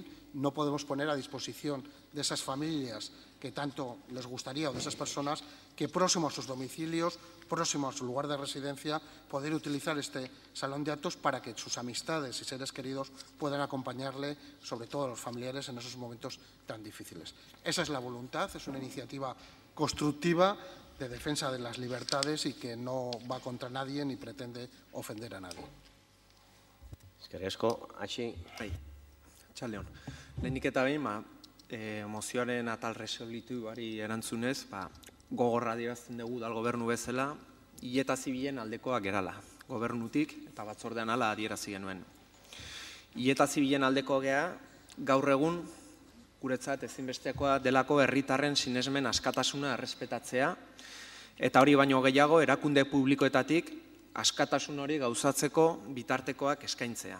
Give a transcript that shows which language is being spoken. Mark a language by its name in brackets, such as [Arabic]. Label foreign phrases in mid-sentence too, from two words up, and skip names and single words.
[Spanish] No podemos poner a disposición de esas familias que tanto les gustaría o de esas personas que próximo a sus domicilios próximo a su lugar de residencia, poder utilizar este salón de actos para que sus amistades y seres queridos puedan acompañarle, sobre todo los familiares, en esos momentos tan difíciles. Esa es la voluntad, es una iniciativa constructiva de defensa de las libertades y que no va contra nadie ni pretende ofender a nadie. [Basque] Eskerrik asko, Atxi. Txaldeon. Lehenik eta behin, mozioaren atal resolituari erantzunez, gogorra adierazten dugu dal gobernu bezala, hileta zibilen aldekoak gerala. Gobernutik eta batzordean ala adierazi genuen. Hileta zibilen aldeko gea, gaur egun, guretzat ezinbestekoa delako herritarren sinesmen askatasuna errespetatzea, eta hori baino gehiago erakunde publikoetatik askatasun hori gauzatzeko bitartekoak eskaintzea.